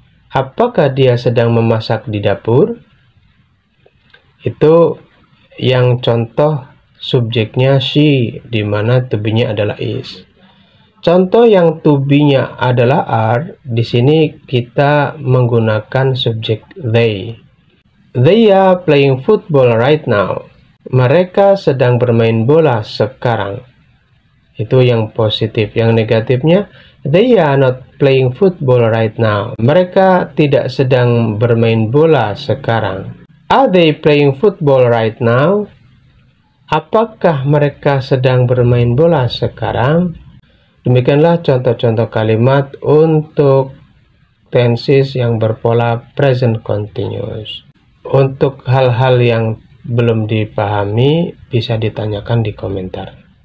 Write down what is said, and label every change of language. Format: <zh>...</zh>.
<id>Apakah dia sedang memasak di dapur? Itu yang contoh subjeknya she, di mana to be-nya adalah is. Contoh yang to be-nya adalah are, di sini kita menggunakan subjek they.</id> <en>They are playing football right now.</en> <id>Mereka sedang bermain bola sekarang. Itu yang positif. Yang negatifnya,</id> <en>they are not playing football right now.</en> <id>Mereka tidak sedang bermain bola sekarang.</id> <en>Are they playing football right now?</en> <id>Apakah mereka sedang bermain bola sekarang? Demikianlah contoh-contoh kalimat untuk tenses yang berpola present continuous. Untuk hal-hal yang belum dipahami, bisa ditanyakan di komentar.</id>